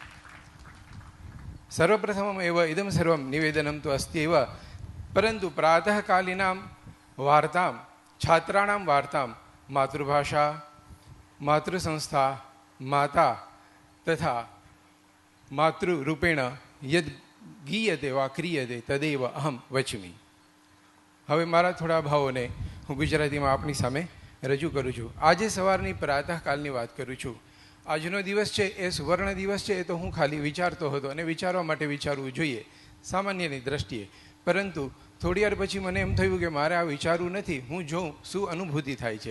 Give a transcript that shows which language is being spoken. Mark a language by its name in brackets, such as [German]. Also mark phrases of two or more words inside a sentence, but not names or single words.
[Sanskrit] सर्वप्रथममेव इदं सर्वं निवेदनं तु अस्ति एव, परन्तु प्रातःकालीनां वार्तां, छात्राणां वार्तां मातृभाषा, मातृसंस्था, माता तथा मातृरूपेण यद् गीयते वा क्रियते तदेव अहं वच्मि। [Gujarati] હવે મારા થોડા ભાવોને હું ગુજરાતીમાં આપની સામે રજૂ કરું છું। આજે સવારની પ્રાતઃકાલની વાત કરું છું। આજનો દિવસ છે એ સુવર્ણ દિવસ છે, એ તો હું ખાલી વિચારતો હતો અને વિચારવા માટે વિચારવું જોઈએ સામાન્યની દ્રષ્ટિએ, પરંતુ થોડી વાર પછી મને એમ થયું કે મારે આ વિચારવું નથી, હું જોઉં શું અનુભૂતિ થાય છે।